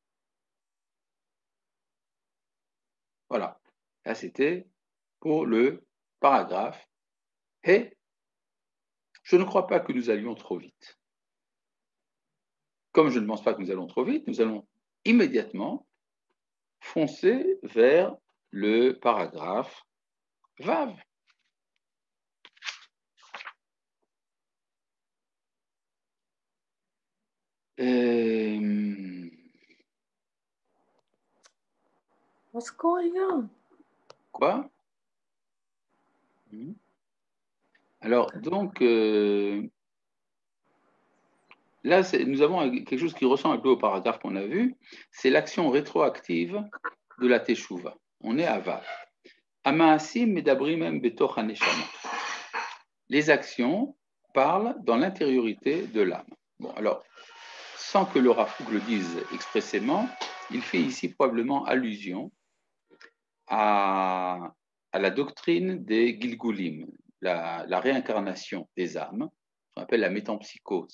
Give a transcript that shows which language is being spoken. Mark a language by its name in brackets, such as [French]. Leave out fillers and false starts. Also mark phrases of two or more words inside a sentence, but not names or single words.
[French] Voilà, là c'était pour le paragraphe. Et je ne crois pas que nous allions trop vite. Comme je ne pense pas que nous allons trop vite, nous allons immédiatement foncer vers le paragraphe Vav. [English] What's going on? [French] Quoi? Alors, donc, là, nous avons quelque chose qui ressemble un peu au paragraphe qu'on a vu, c'est l'action rétroactive de la Teshuvah. On est à Vav. [Hebrew] המעשים מדברים בתוך הנשמה. [French] Les actions parlent dans l'intériorité de l'âme. Bon, alors, sans que le Rav Kook le dise expressément, il fait ici probablement allusion à la doctrine des Gilgulim, la réincarnation des âmes, qu'on appelle la métempsychose.